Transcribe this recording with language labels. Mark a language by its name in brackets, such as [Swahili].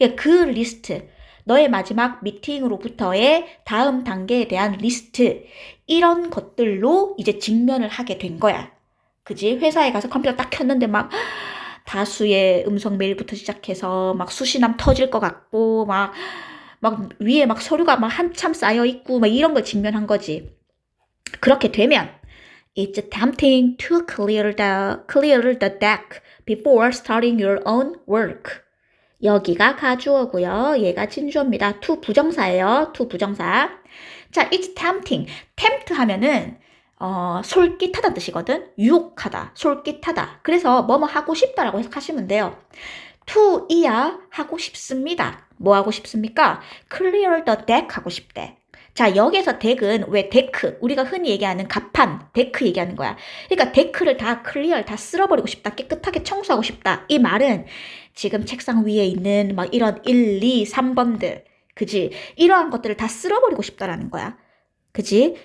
[Korean] 그 리스트, 너의 마지막 미팅으로부터의 다음 단계에 대한 리스트, 이런 것들로 이제 직면을 하게 된 거야. 그지? 회사에 가서 컴퓨터 딱 켰는데 막 다수의 음성 메일부터 시작해서 막 수신함 터질 것 같고 막 위에 막 서류가 막 한참 쌓여 있고 막 이런 걸 직면한 거지. 그렇게 되면 [English] It's tempting to clear the deck before starting your own work. [Korean] 여기가 가주어고요. 얘가 진주어입니다. to 부정사예요. to 부정사. 자, [English] it's tempting. [Korean] tempt 하면은 솔깃하다는 뜻이거든. 유혹하다, 솔깃하다. 그래서 뭐뭐 하고 싶다라고 해석하시면 돼요. to 이야 하고 싶습니다. 뭐 하고 싶습니까? [English] clear the deck [Korean] 하고 싶대. 자, 여기서 덱은 왜 데크, 우리가 흔히 얘기하는 갑판, 데크 얘기하는 거야. 그러니까 데크를 다 클리어, 다 쓸어버리고 싶다, 깨끗하게 청소하고 싶다. 이 말은 지금 책상 위에 있는 막 이런 1, 2, 3번들, 그지? 이러한 것들을 다 쓸어버리고 싶다라는 거야. 그지?